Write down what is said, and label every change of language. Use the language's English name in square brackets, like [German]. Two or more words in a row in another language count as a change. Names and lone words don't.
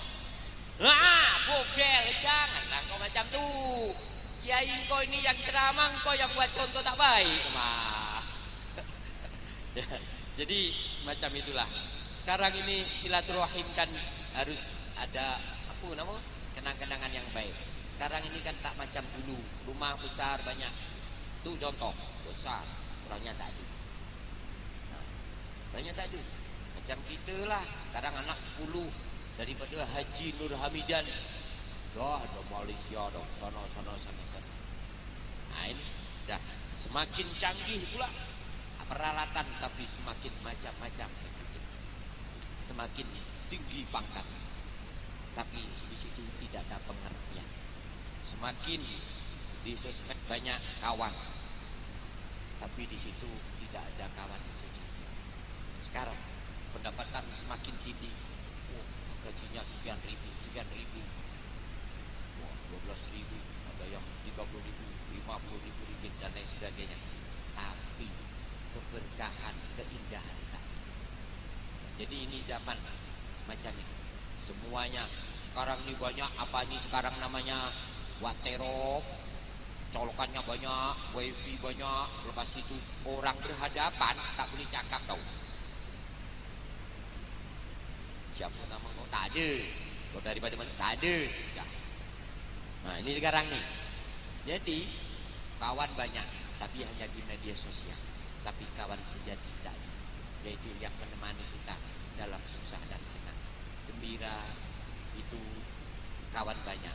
[Malay] Bogel, janganlah kau macam tuh. Kiai kau ini yang ceramah, kau yang buat contoh tak baik. Jadi semacam itulah. Sekarang ini silaturahim kan harus ada apa nama? Kenang-kenangan yang baik. Sekarang ini kan tak macam dulu. Rumah besar banyak. Itu contoh besar. Orangnya tak ada. Orangnya tak ada. Macam kita lah. Sekarang anak 10. Daripada Haji Nur Hamidan, dah ada Malaysia dong, sana. Nah ini dah semakin canggih pula peralatan, tapi semakin macam-macam, semakin tinggi pangkat, tapi di situ tidak ada pengertian. Semakin di sosmed banyak kawan, tapi di situ tidak ada kawan sejati. Sekarang pendapatan semakin tinggi. Gajinya sekian ribu, 12.000, ada yang 30.000, 50.000 ringgit dan lain sebagainya. Tapi keberkahan, keindahan tak. Jadi ini zaman macam ini. Semuanya sekarang ini banyak apa ini sekarang namanya watero, colokannya banyak, wifi banyak. Lepas itu orang berhadapan tak boleh cakap tau. Siapa nama kau? Tak ada. Kau daripada mana? Tak ada. Ya. Nah ini sekarang nih. Jadi kawan banyak, tapi hanya di media sosial. Tapi kawan sejati tak ada. Yaitu yang menemani kita dalam susah dan senang, gembira. Itu kawan banyak.